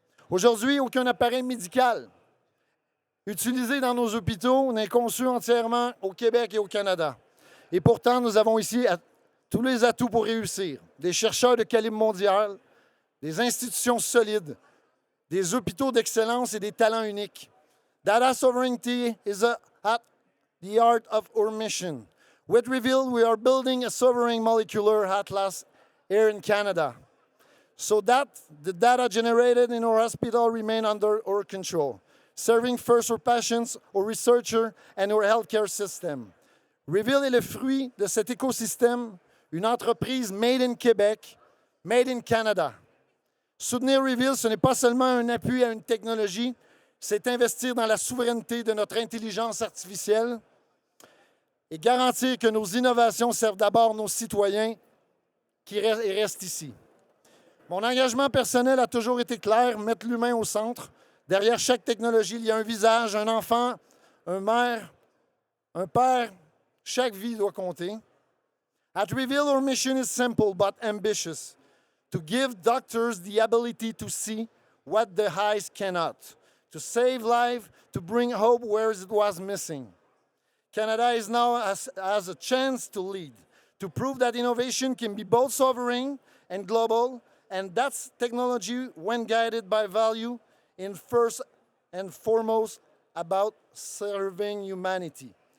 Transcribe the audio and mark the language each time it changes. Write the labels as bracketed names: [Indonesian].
[French] Aujourd'hui, aucun appareil médical utilisé dans nos hôpitaux n'est conçu entièrement au Québec et au Canada. Et pourtant, nous avons ici tous les atouts pour réussir. Des chercheurs de calibre mondial, des institutions solides, des hôpitaux d'excellence et des talents uniques. [English] Data sovereignty is at the heart of our mission. With Reveal, we are building a sovereign molecular atlas here in Canada, so that the data generated in our hospital remain under our control, serving first our patients, our researchers, and our healthcare system. [French] Reveal est le fruit de cet écosystème, une entreprise [English] made in Québec, made in Canada. [French] Soutenir Reveal, ce n'est pas seulement un appui à une technologie, c'est investir dans la souveraineté de notre intelligence artificielle et garantir que nos innovations servent d'abord nos citoyens qui restent ici. Mon engagement personnel a toujours été clair, mettre l'humain au centre. Derrière chaque technologie, il y a un visage, un enfant, un mère, un père. Chaque vie doit compter. [English] At Reveal, our mission is simple but ambitious. To give doctors the ability to see what the eyes cannot. To save life, to bring hope where it was missing. Canada is now has a chance to lead, to prove that innovation can be both sovereign and global, and that's technology when guided by value in first and foremost about serving humanity.